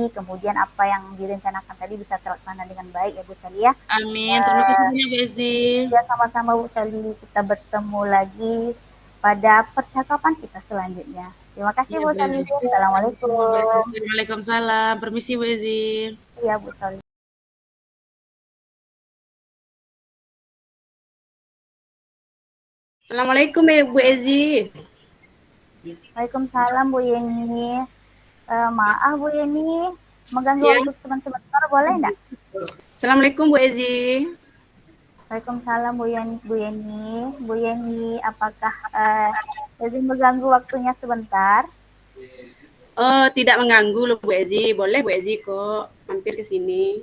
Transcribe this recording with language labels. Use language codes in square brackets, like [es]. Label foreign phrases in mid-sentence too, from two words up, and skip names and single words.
[id] Kemudian apa yang direncanakan tadi bisa terlaksana dengan baik ya Bu Sali ya. Amin. Terima kasih banyak Bu Ezi. Ya sama-sama Bu Sali. Kita bertemu lagi pada percakapan kita selanjutnya. Terima kasih Iya Bu Bu Sali. Ezi. Assalamualaikum. Waalaikumsalam. Permisi Bu Ezi. Iya Bu Sali. Assalamualaikum Bu Ezi. Waalaikumsalam Bu Yeni. Maaf Bu Yeni, mengganggu Ya. waktu sebentar boleh enggak? Assalamualaikum Bu Ezi. Waalaikumsalam Bu Yeni. Bu Yeni, apakah izin mengganggu waktunya sebentar? Oh, tidak mengganggu loh Bu Ezi. Boleh Bu Ezi kok mampir ke sini.